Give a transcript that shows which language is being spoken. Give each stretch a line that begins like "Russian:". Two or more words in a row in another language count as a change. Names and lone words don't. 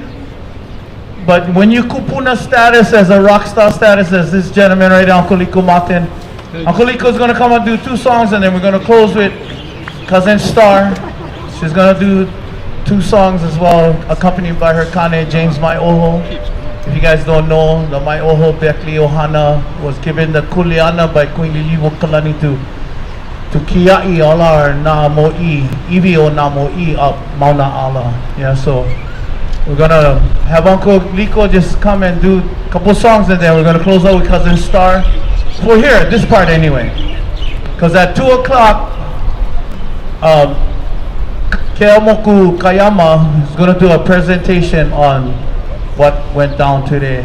English: But when you kupuna status as a rock star status as this gentleman right here, Uncle Liko Martin, Uncle Liko is going to come and do 2 songs and then we're going to close with Cousin Star. She's going to do 2 songs as well, accompanied by her Kane, James Mai Oho. If you guys don't know, the Mai Oho Beckley Ohana was given the Kuleana by Queen Liliwo Kalani to
Hawaiian: kiai ala na mo'i, iwi o na mo'i
English: up Mauna Ala. Yeah, so we're gonna have Uncle Liko just come and do a couple songs and then we're gonna close out with Cousin Star. For here, this part anyway. Cause at 2 o'clock, Moku Kayama is gonna do a presentation on what went down today.